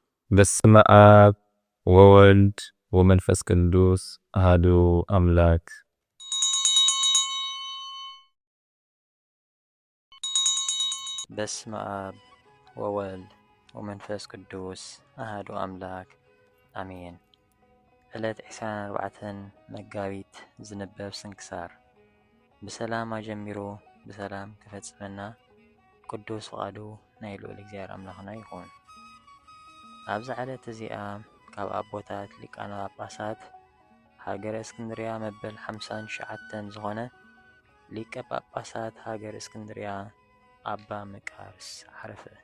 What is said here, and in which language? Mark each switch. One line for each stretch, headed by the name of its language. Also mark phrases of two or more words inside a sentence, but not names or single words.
Geez: በስመ አብ ወወልድ ወመንፈስ ቅዱስ አሐዱ አምላክ። በስመ አብ ወወልድ ወመንፈስ ቅዱስ አሐዱ አምላክ አሜን።
Tigrinya: ዕለት 24 መጋቢት ዝንበብ ስንክሳር ብሰላም አጀሚሩ ብሰላም ክፈጽመና ቅዱስ ፈቃዱ ናይ ልዑል እግዚአብሔር አምላኽና ይኹን። ኣብዚ ዕለት እዚኣ ካብ ኣቦታት ሊቃነ ጳጳሳት ሃገረ እስክንድርያ መበል 59 ዝኾነ ሊቀ ጳጳሳት ሃገረ እስክንድርያ ኣባ መቃርስ ዓረፈ።